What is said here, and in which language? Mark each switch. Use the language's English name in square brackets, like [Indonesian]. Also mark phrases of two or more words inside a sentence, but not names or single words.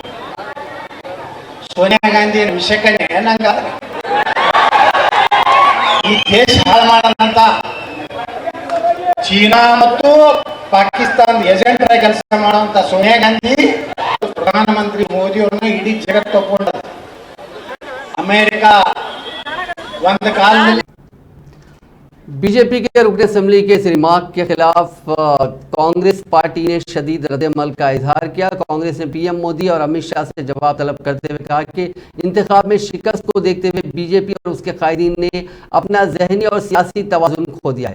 [Kannada] ಸೋನಿಯಾ ಗಾಂಧಿ ವಿಷಯಕ್ಕನೆ ನಂಗ ಈ ದೇಶ ಹಾಳು ಮಾಡೋಣಂತ ಚೀನಾ ಮತ್ತು ಪಾಕಿಸ್ತಾನ ಏಜೆಂಟರ ಕೆಲಸ ಮಾಡುವಂತ ಸೋನಿಯಾ ಗಾಂಧಿ ಪ್ರಧಾನಮಂತ್ರಿ ಮೋದಿ ಅವ್ರನ್ನ ಇಡೀ ಜಗತ್ತು ಒಪ್ಕೊಂಡದ. ಅಮೆರಿಕ ಒಂದು ಕಾಲದಲ್ಲಿ [Urdu] بی جے پی کے رکن اسمبلی کے اس ریمارک کے خلاف کانگریس پارٹی نے شدید ردِعمل کا اظہار کیا. کانگریس نے پی ایم مودی اور امت شاہ سے جواب طلب کرتے ہوئے کہا کہ انتخاب میں شکست کو دیکھتے ہوئے بی جے پی اور اس کے قائدین نے اپنا ذہنی اور سیاسی توازن کھو دیا ہے.